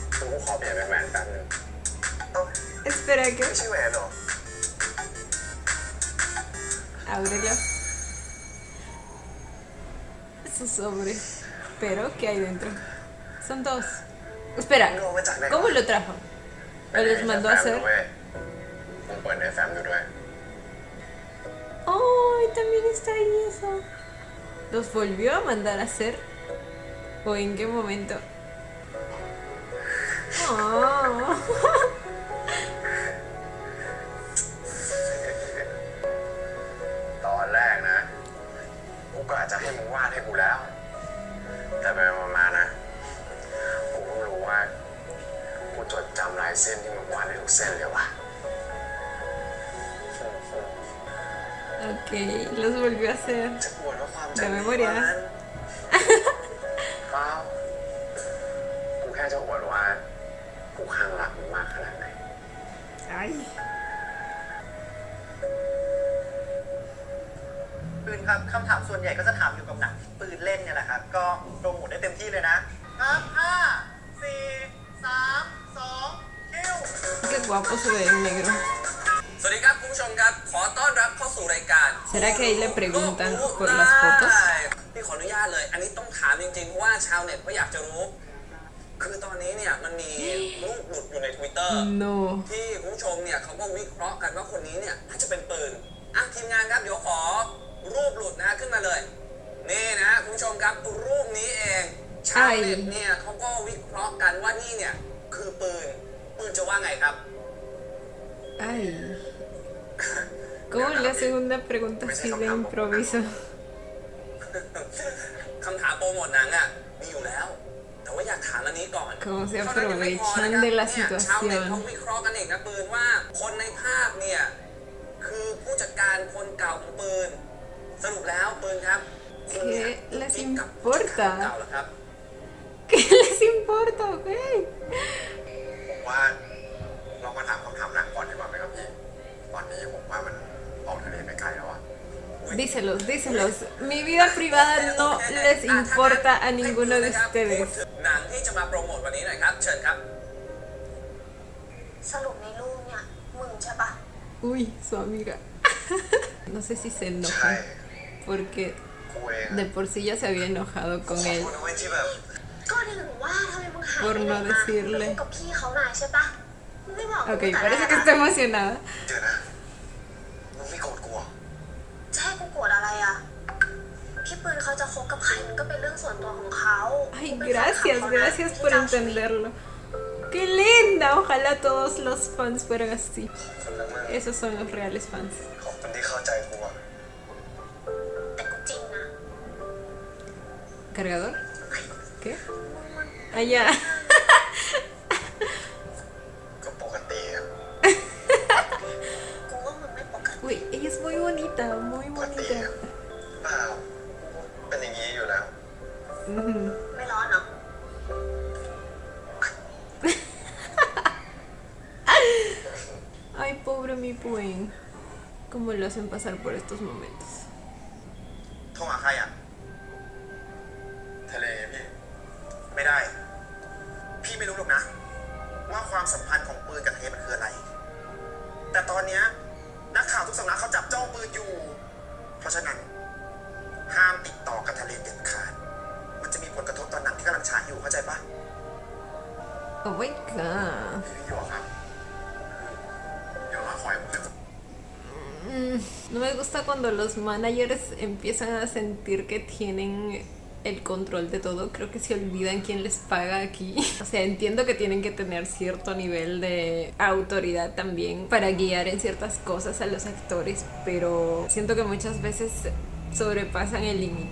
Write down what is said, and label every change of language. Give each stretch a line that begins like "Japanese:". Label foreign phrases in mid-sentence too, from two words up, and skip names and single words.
Thai: กูขอเปลี่ยนเป็นแหวนแป๊บนึงเอ้า
Spanish: Espera,
Thai: ไม่
Spanish: ¿qué?
Thai: ใช่แหวนเหรอ
Spanish: Ábrelo. Su sobre. Pero, ¿qué hay dentro? Son dos. Espera,
Thai: มึงเอามาจากไหน
Spanish: ¿cómo lo trajo? ¿O los mandó a hacer?
Thai: มึงเปิดในแฟ้มดูด้วย
Spanish: ¡Ay! También está ahí eso. ¿Los volvió a mandar a hacer? ¿O en qué momento? Oh.
Thai: ตอนแรกนะ กูก็อาจจะให้มึงวาดให้กูแล้ว แต่ไปมาๆนะ กูเพิ่งรู้ว่า กูจดจำลายเส้นที่มึงวาดได้ทุกเส้นเลยว่ะ
Spanish: Ok, los volvió a hacer.
Thai: จะปวดว่าความจำ
Spanish: De memoria.
Thai: เปล่ากูแค่จะอวดว่า กูข้างรักมึงมากขนาดไหน Ay. ปืนครับคำถามส่วนใหญ่ก็จะถามอยู่กับหนังที่ปืนเล่นเนี่ยแหละครับ ก็โปรโมทได้เต็มที่เลยนะครับ 5 4 3 2 คิว
Spanish: Qué guapo se ve en negro.
Thai: สวัสดีครับคุณผู้ชมครับขอต้อนรับเข้าสู่รายการ
Spanish: ¿Será que ahí le preguntan por las fotos?
Thai: พี่ขออนุญาตเลย อันนี้ต้องถามจริงๆเพราะว่าชาวเน็ตก็อยากจะรู้ คือตอนนี้เนี่ยมันมีรูปหลุดอยู่ใน Twitter
Spanish: No.
Thai: ที่คุณผู้ชมเนี่ยเขาก็วิเคราะห์กันว่าคนนี้เนี่ยน่าจะเป็นปืนอ่ะทีมงานครับเดี๋ยวขอรูปหลุดนะฮะขึ้นมาเลยนี่นะฮะคุณผู้ชมครับรูปนี้เองชาวเน็ตเนี่ยเขาก็วิเคราะห์กันว่านี่เนี่ยคือปืนจะว่าไงครับ Ay.
Spanish: ¿Cómo la segunda pregunta así de improviso?
Thai: คำถามโปรโมทหนังอ่ะมีอยู่แล้ว แต่ว่าอยากถามอันนี้ก่อน
Spanish: Cómo se
Thai: เท่านั้นยังไม่พอนะ
Spanish: aprovechan
Thai: ครับ
Spanish: de la
Thai: เนี่ยชาวเน็ตเขา
Spanish: situación.
Thai: วิเคราะห์กันเองนะปืนว่าคนในภาพเนี่ยคือผู้จัดการคนเก่าของปืน สรุปแล้วปืนครับคุณเนี่ย
Spanish: ¿Qué les
Thai: กิ๊กกับผู้จัดการเก่า
Spanish: importa?
Thai: เหรอครับ
Spanish: ¿Qué les importa, ok?
Thai: ผมว่าเรามาถามคำถามหนักก่อนดีกว่าไหมครับพี่ ตอนนี้ผมว่ามันออกทะเลไปไกลแล้วอะ
Spanish: Díselos, díselos. Mi vida privada no les importa a ninguno de
Thai: พูด
Spanish: ustedes.
Thai: ถึงหนังที่จะมาโปรโมทวันนี้หน่อยครับ เชิญครับ สรุปในรูปเนี่ยมึงใช่ปะ
Spanish: Uy, su amiga. No sé si se
Thai: ใช่
Spanish: enoja porque
Thai: กูเอง
Spanish: de por sí ya se había enojado
Thai: ขอ
Spanish: con
Thai: โท
Spanish: él
Thai: ษนะเว้ยที่แบบ ก็ถึงว่าทำไมมึงหาย
Spanish: por
Thai: ไปไหน
Spanish: no
Thai: มามึง
Spanish: decirle.
Thai: กับพี่เขานายใช่ปะมึงไม่บอก
Spanish: Ok,
Thai: กูแต่
Spanish: parece
Thai: แร
Spanish: que
Thai: ก
Spanish: está
Thai: อะ
Spanish: emocionada.
Thai: เดี๋ยวนะมึงไม่โกรธกูเหรอ จะให้กูโกรธอะไรอะพี่ปืนเขาจะคบกับใครมันก็เป็นเรื่องส่วนตัวของเขา Ay, กูเป็นแฟนคลับ
Spanish: gracias,
Thai: เขานะ
Spanish: gracias
Thai: ที่
Spanish: por
Thai: เจ้าชีวิต
Spanish: entenderlo. ¡Qué linda! Ojalá todos los fans fueran así.
Thai: คนละมึง
Spanish: Esos son los reales fans.
Thai: ขอบคุณที่เข้าใจกูอะ แต่กูจริงนะ
Spanish: ¿Cargador? ¿Qué?
Thai: มึงมัน
Spanish: Ah, ya.
Thai: ก็ปกติอะ กูว่ามึงไม่ปกติ
Spanish: Uy, ella es muy bonita, muy
Thai: ปกติ
Spanish: bonita.
Thai: อะเปล่าเป็นอย่างนี้อยู่แล้ว Ujú. ไม่ร้อนเหรอ
Spanish: Ay, pobre mi Puen. ¿Cómo lo hacen pasar por estos momentos?
Thai: โทรหาใครอ่ะ ทะเลพี่ ไม่ได้ พี่ไม่รู้หรอกนะ ว่าความสัมพันธ์ของปืนกับเทมันคืออะไร แต่ตอนเนี้ยนักข่าวทุกสำนักเขาจับจ้องปืนอยู่ เพราะฉะนั้น ห้ามติดต่อกับทะเลเด็ดขาด มันจะมีผลกระทบต่อหนังที่กำลังฉายอยู่เข้าใจปะ
English: Oh my god.
Thai: พี่หยอกครับเดี๋ยวเราคอยผมจะ
Spanish: No me gusta cuando los managers empiezan a sentir que tienen el control de todo. Creo que se olvidan quién les paga aquí. O sea, entiendo que tienen que tener cierto nivel de autoridad también para guiar en ciertas cosas a los actores, pero siento que muchas veces sobrepasan el límite.